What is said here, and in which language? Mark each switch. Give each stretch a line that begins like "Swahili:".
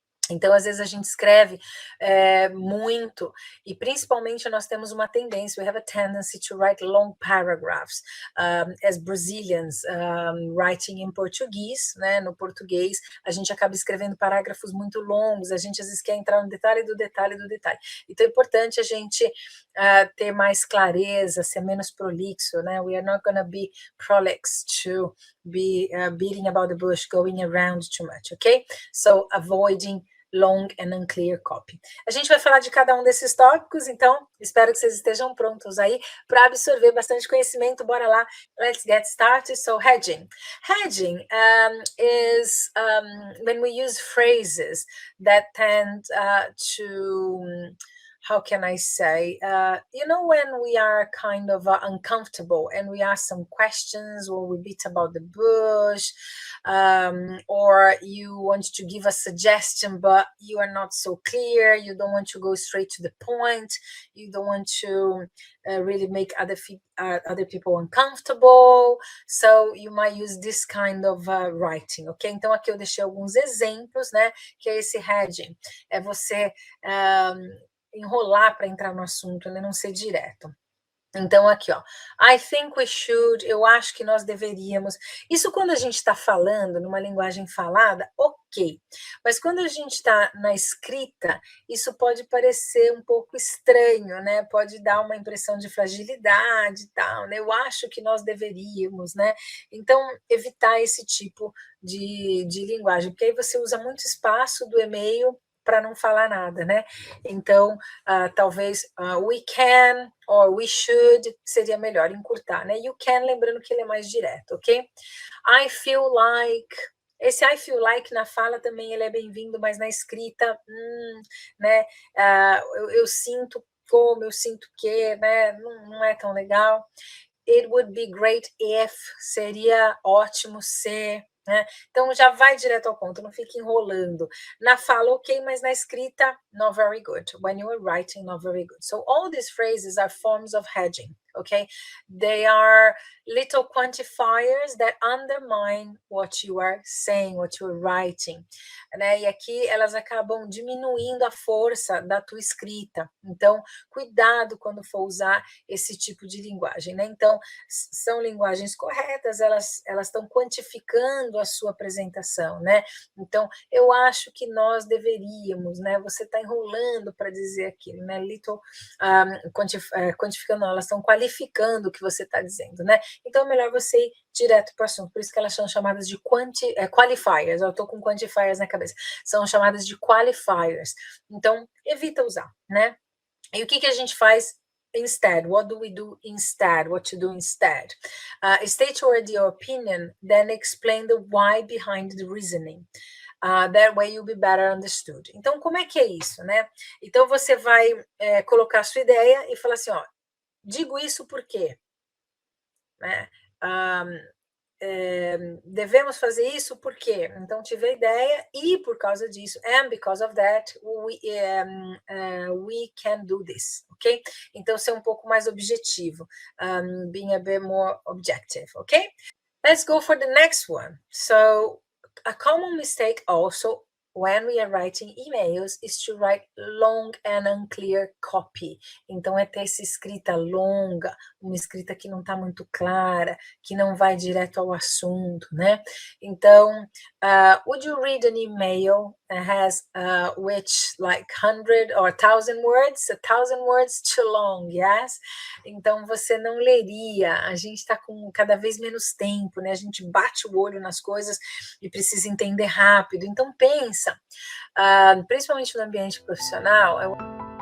Portuguese: Então, às vezes, a gente escreve muito, e principalmente nós temos uma tendência,
English: we have a tendency to write long paragraphs, as Brazilians, writing in
Portuguese: português, né? No português, a gente acaba escrevendo parágrafos muito longos, a gente às vezes quer entrar no detalhe do detalhe do detalhe. Então, é importante a gente ter mais clareza, ser menos prolixo, né?
English: We are not going to be prolix to be beating about the bush, going around too much, okay? So, avoiding long and unclear copy.
Portuguese: A gente vai falar de cada um desses tópicos, então espero que vocês estejam prontos aí para absorver bastante conhecimento. Bora lá,
English: let's get started. So hedging. Hedging is when we use phrases that tend to how can I say, when we are kind of uncomfortable and we ask some questions or we beat about the bush, or you want to give a suggestion, but you are not so clear, you don't want to go straight to the point, you don't want to really make other people uncomfortable, so you might use this kind of writing, ok?
Portuguese: Então aqui eu deixei alguns exemplos, né, que é esse hedging, é você enrolar para entrar no assunto, né? Não ser direto. Então, aqui, ó,
English: I think we should,
Portuguese: eu acho que nós deveríamos. Isso quando a gente está falando numa linguagem falada, ok. Mas quando a gente está na escrita, isso pode parecer um pouco estranho, né? Pode dar uma impressão de fragilidade e tal, né? Eu acho que nós deveríamos, né? Então, evitar esse tipo de linguagem, porque aí você usa muito espaço do e-mail para não falar nada, né? Então, talvez
English: we can or we should
Portuguese: seria melhor encurtar, né?
English: You can,
Portuguese: lembrando que ele é mais direto, ok?
English: I feel like.
Portuguese: Esse
English: I feel like
Portuguese: na fala também ele é bem-vindo, mas na escrita, né? Eu sinto como, eu sinto que, né? Não é tão legal.
English: It would be great if,
Portuguese: seria ótimo se, né? Então já vai direto ao ponto, não fica enrolando. Na fala, ok, mas na escrita,
English: not very good. When you are writing, not very good. So all these phrases are forms of hedging, okay? They are little quantifiers that undermine what you are saying, what you are writing, né?
Portuguese: E aqui elas acabam diminuindo a força da tua escrita. Então, cuidado quando for usar esse tipo de linguagem, né? Então, são linguagens corretas, elas estão quantificando a sua apresentação, né? Então, eu acho que nós deveríamos, né? Você está enrolando para dizer aquilo, né? Quantificando, não, elas estão qualificando o que você está dizendo, né? Então, é melhor você ir direto para o assunto, por isso que elas são chamadas de qualifiers, eu estou com quantifiers na cabeça, são chamadas de qualifiers, então, evita usar, né? E o que a gente faz instead?
English: What do we do instead? What to do instead? State your opinion, then explain the why behind the reasoning. That way you'll be better understood.
Portuguese: Então, como é que é isso, né? Então, você vai colocar a sua ideia e falar assim, ó, digo isso por quê? Né? Devemos fazer isso por quê? Então, tive a ideia e por causa disso,
English: and because of that, we can do this, ok?
Portuguese: Então, ser um pouco mais objetivo,
English: being a bit more objective, ok? Let's go for the next one. So, a common mistake also when we are writing emails is to write long and unclear copy.
Portuguese: Então, é ter essa escrita longa, uma escrita que não está muito clara, que não vai direto ao assunto, né?
English: Então, would you read an email that has which like 100 or 1,000 words? 1,000 words too long, yes?
Portuguese: Então, você não leria. A gente está com cada vez menos tempo, né? A gente bate o olho nas coisas e precisa entender rápido. Então, pensa, principalmente no ambiente profissional,